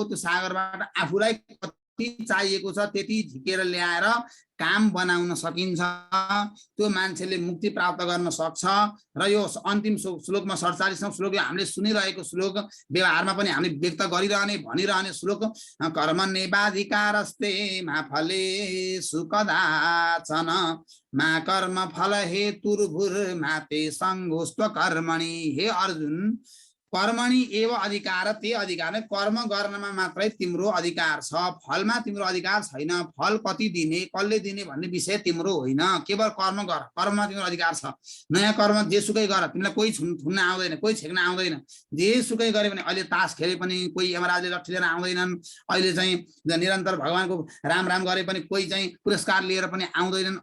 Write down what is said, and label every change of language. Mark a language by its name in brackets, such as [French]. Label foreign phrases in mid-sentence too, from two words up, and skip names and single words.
[Nepali] त्यो सागरबाट आफूलाई कति चाहिएको छ त्यति झिकेर ल्याएर काम बनाउन सकिन्छ। त्यो मान्छेले मुक्ति प्राप्त गर्न सक्छ। र यो अन्तिम श्लोकमा 47औं श्लोक हामीले सुनिरहेको श्लोक, व्यवहारमा पनि हामीले व्यक्त गरिरहने भनिरहने श्लोक, [Sanskrit] कर्मण्येवाधिकारस्ते मा फलेषु कदाचन मा कर्म फल हेतुर्भुर्मा ते सङ्गोऽस्त्व कर्मणि। [Nepali] हे अर्जुन, [Sanskrit] कर्मणि एव [Nepali] अधिकार, ते अधिकार नै कर्म गर्नमा मात्रै तिम्रो अधिकार छ, फलमा तिम्रो अधिकार छैन। फल कति दिने कसले दिने भन्ने विषय तिम्रो होइन, केवल कर्म गर, कर्ममा तिम्रो अधिकार छ। नयाँ कर्म जेसुकै गर, तिमीलाई कोही छुन्न आउँदैन, कोही छेक्न आउँदैन। जेसुकै गरे भने अहिले तास खेले पनि कोही यमराजले लट्ठी लिएर आउँदैनन्, अहिले चाहिँ निरन्तर भगवानको राम राम गरे पनि कोही चाहिँ पुरस्कार लिएर पनि आउँदैनन्।